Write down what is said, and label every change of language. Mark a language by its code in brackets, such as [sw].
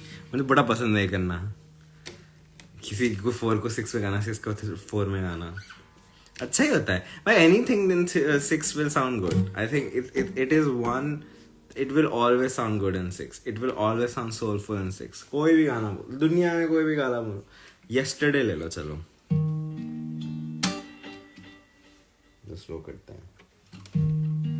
[hi] मुझे बड़ा पसंद है करना, किसी को 4 को 6 में गाना, 6 को 4 में गाना अच्छा ही होता है भाई. [en] Anything in 6 will sound good. I think it is one, it will always sound good in 6. It will always sound soulful in 6. [hi] कोई भी गाना बोलो, दुनिया में कोई भी गाना बोलो. Yesterday ले लो, चलो स्लो करते हैं.